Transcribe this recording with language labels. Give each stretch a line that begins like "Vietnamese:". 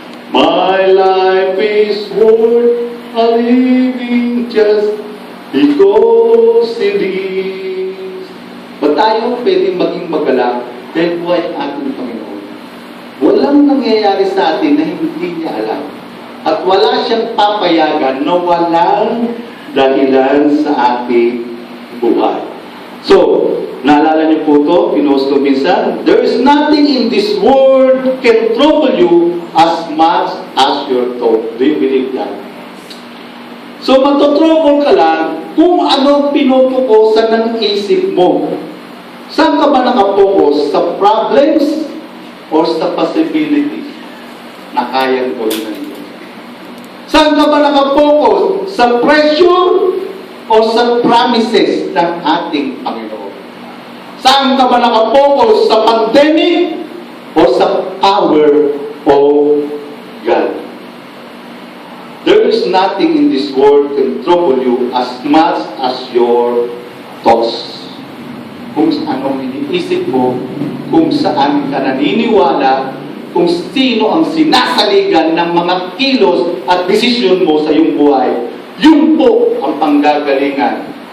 English: My life is worth a living just because He lives.
Filipino: Ba't tayo pwedeng maging magalak dahil buhay ang ating Panginoon? Walang nangyayari sa atin na hindi niya alam. At wala siyang papayagan na walang dahilan sa ating buhay.
English: So,
Filipino: naalala niyo po ito, pinost ko minsan,
English: there is nothing in this world can trouble you as much as your thought. Do you believe that?
Filipino: So, matotrouble ka lang kung ano pinupukusan ng isip mo. Saan ka ba nakapokus? Sa problems or sa possibilities na kayang gawin ng Diyos? Saan ka ba nakapokus? Sa pressure o sa promises ng ating Panginoon? Saan ka ba nakapokus? Sa pandemic o sa
English: power of God? There is nothing in this world can trouble you as much as your thoughts.
Filipino: Kung anong iniisip mo, kung saan ka naniniwala, kung sino ang sinasaligan ng mga kilos at desisyon mo sa iyong buhay, yun po ang panggagalingan.